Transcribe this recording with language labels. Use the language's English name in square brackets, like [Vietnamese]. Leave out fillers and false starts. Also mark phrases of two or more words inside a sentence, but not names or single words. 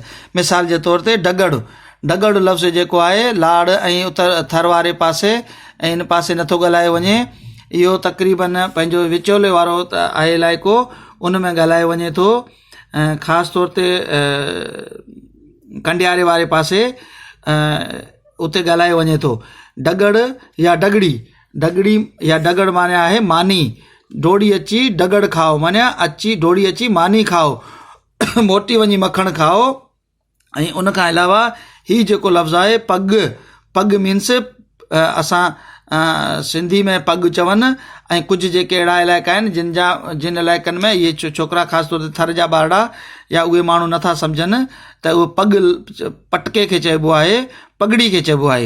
[Sindhi] मिसाल जे तौर ते डगड़ लफ़्ज़ जेको आहे लाड़ ऐं उतर थर वारे पासे ऐं इन पासे नथो ॻाल्हाए वञे। इहो तक़रीबन पंहिंजो विचोले वारो आहे इलाइक़ो, उन में ॻाल्हाए वञे थो। ख़ासि तौर ते कंडियारे वारे पासे उते ॻाल्हाए वञे थो। डगड़ या डगड़ी या डगड़ माने आहे मानी। डोड़ी अची डगड़ खाओ माने अची डोड़ी अची मानी खाओ, मोटी वञी मखण खाओ। ऐं उन खां अलावा हीउ जेको लफ़्ज़ आहे पग मीन्स असां सिंधी में पग चवनि, ऐं कुझु जेके अहिड़ा इलाइक़ा आहिनि जिन इलाइक़नि में इहे छोकिरा ख़ासि तौर ते थर जा ॿारड़ा या उहे माण्हू नथा सम्झनि त उहो पटके खे चइबो आहे, पगड़ी खे चइबो आहे।